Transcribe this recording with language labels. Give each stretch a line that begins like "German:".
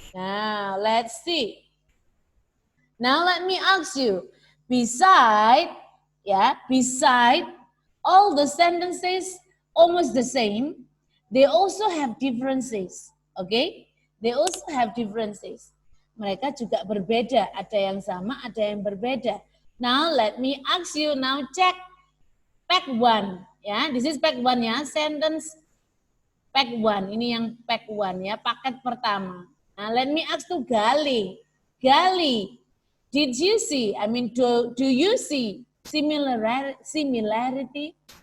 English: Now, let's see. Now, let me ask you, beside all the sentences almost the same, they also have differences. Okay? They also have differences.
Indonesian: Mereka juga berbeda, ada yang sama, ada yang berbeda.
English: Now, let me ask you, now check pack 1. Ya, this is pack 1 ya, sentence pack 1.
Indonesian: Ini yang pack 1 ya, paket pertama. Nah,
English: let me ask to Gali.
Indonesian: Gali, did you see, do you see similarity?